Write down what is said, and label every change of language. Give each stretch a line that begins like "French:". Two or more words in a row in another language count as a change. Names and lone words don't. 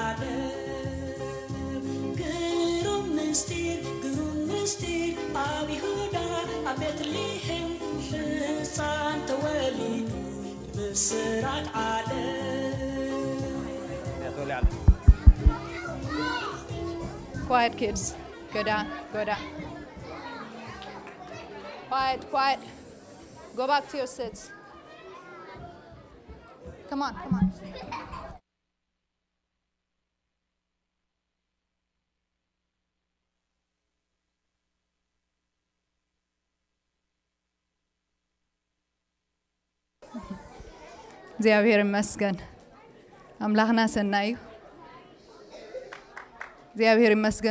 Tigrinya: ዓለም ግሩም ምስጢር ኣብ ይሁዳ ኣብ ቤትልሔም ሕፃን ተወሊዱ ብስራት ዓለም
English: Quiet, kids. Go down, go down. Quiet, quiet. Go back to your seats. Come on, come on.
Tigrinya: እግዚአብሔር ይመስገን አምላኽና ሰናይ እዩ እግዚአብሔር ይመስገን